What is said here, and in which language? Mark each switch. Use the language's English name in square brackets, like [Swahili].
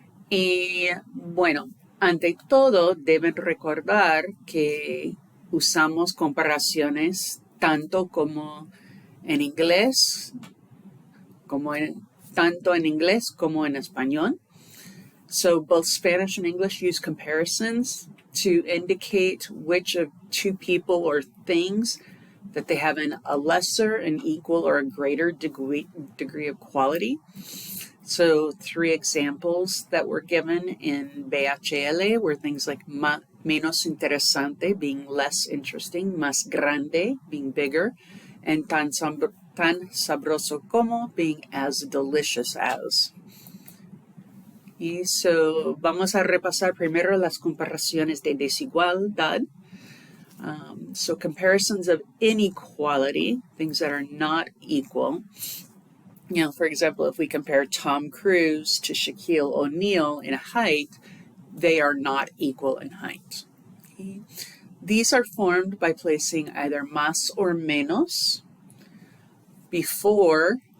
[Spanish] Y bueno, ante todo deben recordar que usamos comparaciones tanto como en inglés, tanto en inglés como en español. [English] So both Spanish and English use comparisons to indicate which of two people or things that they have a lesser, an equal, or a greater degree of quality. So 3 examples that were given in BHL were things like [Spanish] menos interesante, [English] being less interesting, [Spanish] más grande, [English] being bigger, and [Spanish] tan sabroso como, [English] being as delicious as. [Spanish] Y so vamos a repasar primero las comparaciones de desigualdad. [English] So comparisons of inequality, things that are not equal. You know, for example, if we compare Tom Cruise to Shaquille O'Neal in height, they are not equal in height. Okay. These are formed by placing either más or menos before.